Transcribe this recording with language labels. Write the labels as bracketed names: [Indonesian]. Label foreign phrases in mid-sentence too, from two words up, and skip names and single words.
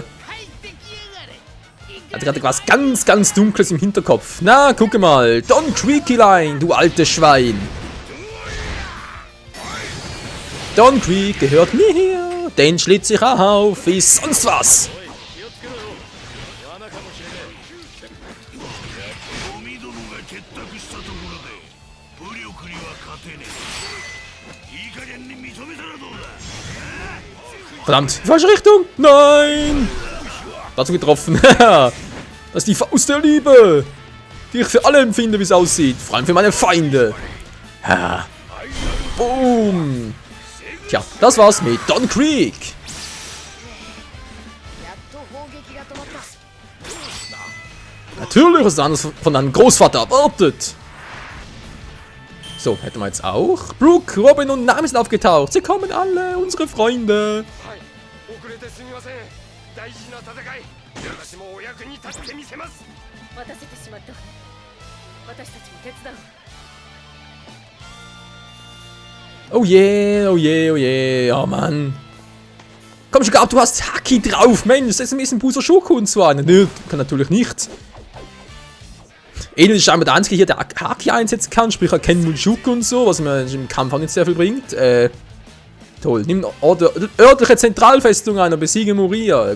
[German] Er hat gerade was ganz, ganz Dunkles im Hinterkopf. Na, gucke mal. Don Creakyline, du altes Schwein. Don Creek gehört mir hier. Den schlitz ich auf wie sonst was. [Japanese] ゴミ殿が結託したところで武力には勝てねえ。いい加減に認めたらどうだ。 [German] Verdammt, falsche Richtung. Nein. Dazu getroffen. Das ist die Faust der Liebe, die ich für alle empfinde, wie es aussieht. Vor allem für meine Feinde. Ha. Boom. Tja, das war's mit Don Creek. [Japanese] やっと砲撃が止まった。 [German] Natürlich ist das von deinem Großvater erwartet. So, hätten wir jetzt auch. Brooke, Robin und Nami sind aufgetaucht. Sie kommen alle, unsere Freunde. [Japanese] 遅れてすみません。大事な戦い。私もお役に立ってみせます。待たせてしまったわね。私たちも手伝う。 [German] Oh je, oh je, oh je. Oh Mann. Komm schon, Gab, du hast Haki drauf. Mensch, das ist ein bisschen Buser Schoko und so eine. Nö, kann natürlich nicht. Enel ist scheinbar der Einzige hier, der Haki einsetzen kann. Sprich, er kennt Mushoku und so, was mir im Kampf auch nicht sehr viel bringt. Toll. Nimm örtliche Zentralfestung ein und besiege Moria.